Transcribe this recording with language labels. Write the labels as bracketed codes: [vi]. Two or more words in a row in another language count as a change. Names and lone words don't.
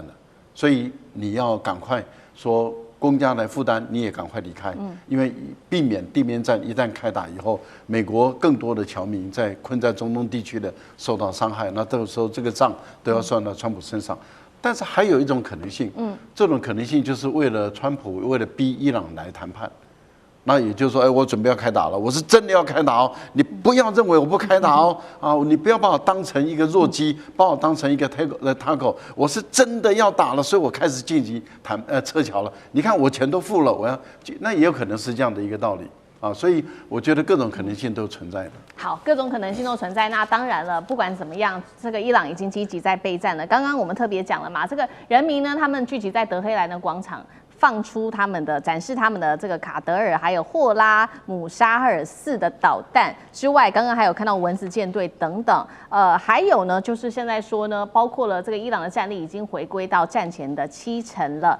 [zh] 所以你要趕快說公家來負擔，你也趕快離開，因為避免地面戰一旦開打以後，美國更多的僑民在困在中東地區的受到傷害，那到時候這個賬都要算到川普身上。但是還有一種可能性，這種可能性就是為了川普为了逼伊朗來談判。那也就是說，哎，我準備要開打了，我是真的要開打哦！你不要認為我不開打哦，你不要把我當成一個弱雞，把我當成一個 taco，我是真的要打了，所以我開始進行撤僑了。你看我錢都付了，我要，那也有可能是這樣的一個道理啊。所以我覺得各種可能性都存在的。好，各種可能性都存在。那當然了，不管怎麼樣，這個伊朗已經積極在備戰了。剛剛我們特別講了嘛，這個人民呢，他們聚集在德黑蘭的廣場，放出展示他們的這個卡德爾還有霍拉姆沙赫爾4的導彈之外，剛剛還有看到蚊子艦隊等等，還有呢，就是現在說呢，包括了這個伊朗的戰力已經回歸到戰前的70%了。